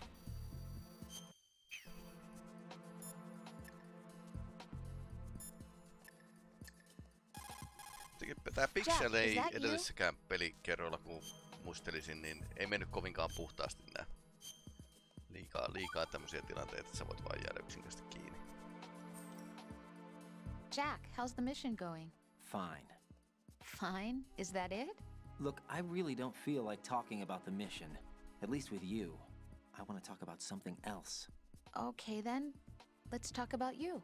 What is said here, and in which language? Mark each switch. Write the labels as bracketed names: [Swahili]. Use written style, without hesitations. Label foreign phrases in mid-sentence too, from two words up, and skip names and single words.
[Finnish] Tää Pixel ei edellisessäkään pelikerroilla, kun muistelisin, niin ei mennyt kovinkaan puhtaasti nää. Liikaa tämmösiä tilanteita, että sä voit vaan jäädä yksinkertaisesti kiinni. [English] Jack, how's the mission going? Fine. Fine? Is that it? Look, I really don't feel like talking about the mission. At least with you. I want to talk about something else. Okay then, let's talk about you.